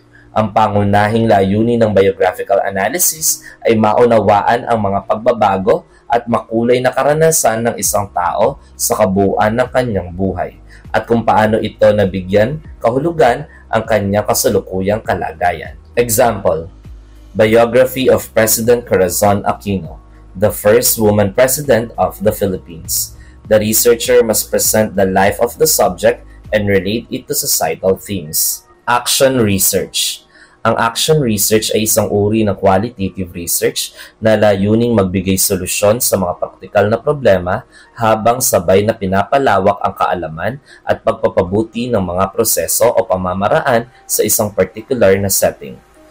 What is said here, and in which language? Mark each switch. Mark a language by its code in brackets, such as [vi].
[tl] Ang pangunahing layunin ng biographical analysis ay maunawaan ang mga pagbabago at makulay na karanasan ng isang tao sa kabuuan ng kanyang buhay at kung paano ito nabigyan kahulugan ang kanyang kasalukuyang kalagayan. [en] Example, Biography of President Corazon Aquino, the first woman president of the Philippines. The researcher must present the life of the subject and relate it to societal themes. Action research. [tl] Ang action research ay isang uri ng qualitative research na layuning magbigay solusyon sa mga praktikal na problema habang sabay na pinapalawak ang kaalaman at pagpapabuti ng mga proseso o pamamaraan sa isang particular na setting.